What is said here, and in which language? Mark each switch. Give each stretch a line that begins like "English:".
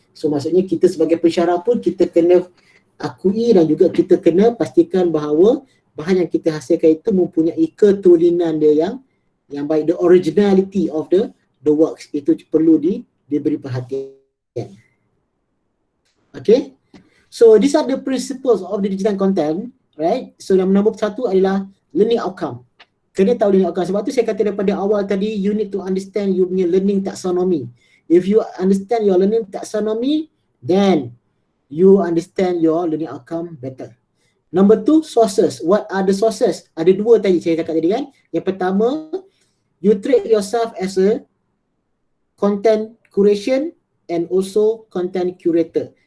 Malay: So maksudnya kita sebagai pensyarah pun kita kena akui dan juga kita kena pastikan bahawa bahan yang kita hasilkan itu mempunyai ketulinan dia yang baik,
English: the originality of the works
Malay: itu perlu diberi perhatian.
English: Okay, so these are the principles of the digital content, right?
Malay: So yang nombor 1 adalah learning outcome. Kena tahu learning outcome. Sebab tu saya kata daripada awal tadi,
English: you need to understand
Malay: you punya learning taxonomy.
English: If you understand your learning taxonomy, then you understand your learning outcome better. Number 2, sources. What are the sources?
Malay: Ada 2 tadi saya cakap tadi kan. Yang pertama,
English: you treat yourself as a content curation and also content curator.